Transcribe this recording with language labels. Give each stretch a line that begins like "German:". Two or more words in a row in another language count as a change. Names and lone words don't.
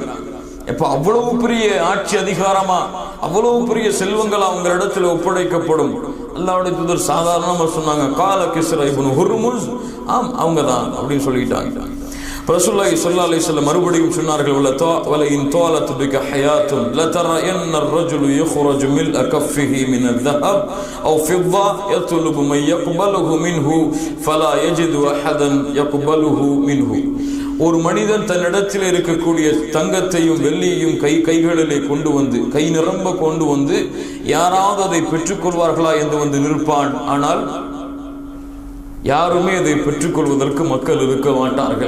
Tamil: எப்ப அவ்வளவு பெரிய ஆட்சி அதிகாரமா, அவ்வளவு பெரிய செல்வங்களா அவங்க இடத்துல ஒப்படைக்கப்படும்? அல்லாஹ்வுடைய தூதர் சாதாரணமா சொன்னாங்க,
Arabic: قال كسرى ابن هرمز,
Tamil: ஆம் அவங்க தான் அப்படின்னு சொல்லிட்டாங்க.
Arabic: رسول الله صلى الله عليه وسلم
Tamil: மறுபடியும் சொன்னார்கள்,
Arabic: ولئن طالت بك حياة لترين الرجل يخرج ملء كفه من الذهب او فضة يطلب من يقبله منه فلا يجد احدا يقبله منه.
Tamil: ஒரு மனிதன் தன்னிடத்தில் இருக்கக்கூடிய தங்கத்தையும் வெள்ளியையும் கைகளிலே கொண்டு வந்து, கை நிரம்ப கொண்டு வந்து, யாராவது அதை பெற்றுக் கொள்வார்களா என்று வந்து நிற்பான். ஆனால் யாருமே அதை பெற்றுக்கொள்வதற்கு மக்கள் இருக்க மாட்டார்கள்.